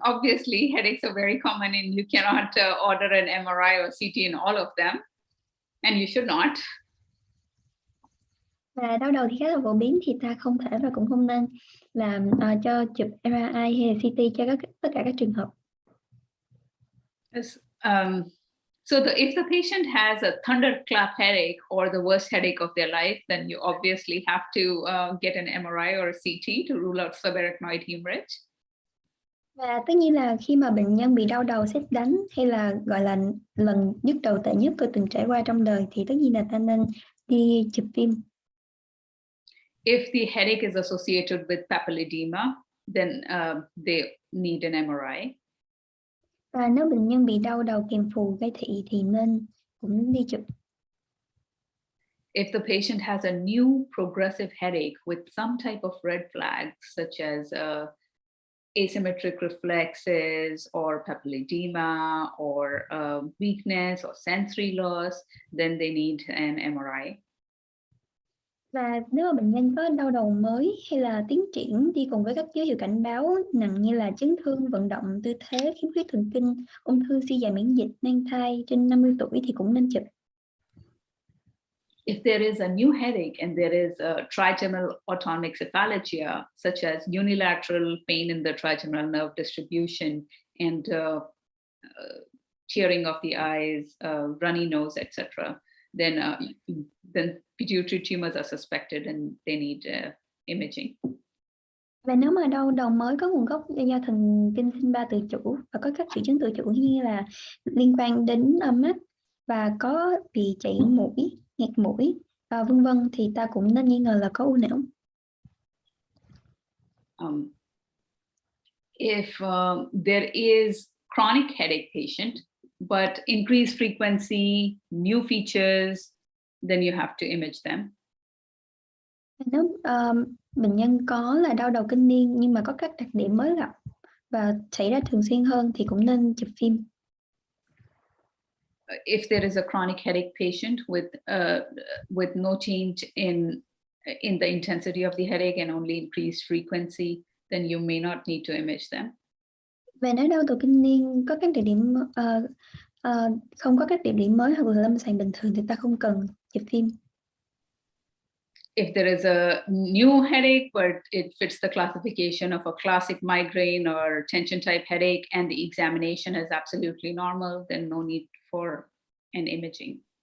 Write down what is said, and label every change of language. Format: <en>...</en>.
<en>Obviously, headaches are very common and you cannot order an MRI or CT in all of them, and you should not.</en> <vi>Và đau đầu thì khá là phổ biến, thì ta không thể và cũng không nên làm cho chụp MRI hay là CT cho tất cả các trường hợp.</vi> <en>Yes, so if the patient has a thunderclap headache or the worst headache of their life, then you obviously have to get an MRI or a CT to rule out subarachnoid hemorrhage.</en> <vi>Và tất nhiên là khi mà bệnh nhân bị đau đầu sét đánh hay là gọi là lần nhức đầu tệ nhất tôi từng trải qua trong đời thì tất nhiên là ta nên đi chụp phim.</vi> <en>If the headache is associated with papilledema, then they need an MRI.</en> <vi>Và nếu bệnh nhân bị đau đầu kèm phù gây thị thì nên cũng đi chụp.</vi> <en>If the patient has a new progressive headache with some type of red flags, such as asymmetric reflexes or papilledema or weakness or sensory loss, then they need an MRI.</en> <vi>Và nếu mà bệnh nhân có đau đầu mới hay là tiến triển đi cùng với các dấu hiệu cảnh báo nặng như là chấn thương, vận động, tư thế, khiếm khuyết thần kinh, ung thư, suy giảm miễn dịch, mang thai trên 50 tuổi thì cũng nên chụp.</vi> <en>If there is a new headache and there is a trigeminal autonomic cephalalgia, such as unilateral pain in the trigeminal nerve distribution and tearing of the eyes, runny nose, etc., then pituitary tumors are suspected and they need imaging.</en> <vi>Và nếu mà đau đầu mới có nguồn gốc do thần kinh sinh ba tự chủ và có các triệu chứng tự chủ như là liên quan đến mắt và có bị chảy mũi, nghẹt mũi, vân vân, thì ta cũng nên nghi ngờ là có u não.</vi> <en>If there is chronic headache patient but increased frequency, new features, then you have to image them.</en> <vi>Nếu bệnh nhân có là đau đầu kinh niên nhưng mà có các đặc điểm mới gặp và xảy ra thường xuyên hơn thì cũng nên chụp phim.</vi> <en>If there is a chronic headache patient with no change in the intensity of the headache and only increased frequency, then you may not need to image them.</en> <vi>Và nếu đau đầu kinh niên có các đặc điểm không có các đặc điểm mới hoặc là lâm sàng bình thường thì ta không cần chụp phim.</vi> <en>If there is a new headache but it fits the classification of a classic migraine or tension type headache and the examination is absolutely normal, then no need for an imaging.</en>